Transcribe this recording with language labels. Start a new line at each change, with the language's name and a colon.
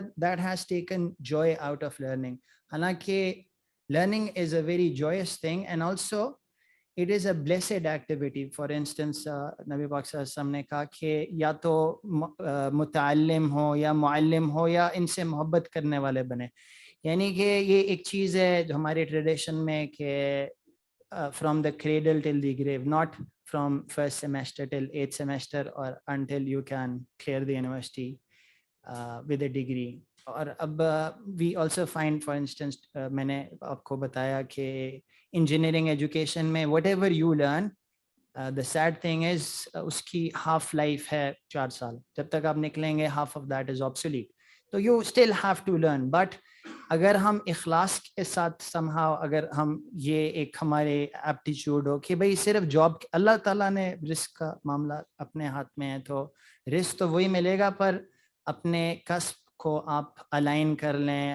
English: That has taken joy out of learning. हालांकि learning is a very joyous thing and also it is a blessed activity. For instance,
Hindi: नबी पाक सल्लल्लाहु अलैहि वसल्लम ने कहा कि या तो मुतअल्लिम हो या मुअल्लिम हो या इनसे मोहब्बत करने वाले बने. यानी कि ये एक चीज़ है जो हमारे ट्रेडिशन में कि
English: from the cradle till the grave, not from first semester till 8th semester or until you can clear the university with a degree. और अब we also find, for instance,
Hindi: मैंने आपको बताया कि
English: engineering education में whatever you learn, the sad thing is उसकी half life
Hindi: है 4 साल. जब तक आप निकलेंगे
English: half of that is obsolete. तो you still have to learn.
Hindi: But अगर हम इखलास के साथ somehow अगर हम ये एक हमारे एप्टीट्यूड हो कि भाई सिर्फ जॉब, अल्लाह ताला ने रिस्क का मामला अपने हाथ में है, तो रिस्क तो वही मिलेगा, पर अपने कस्ब को आप अलाइन कर लें.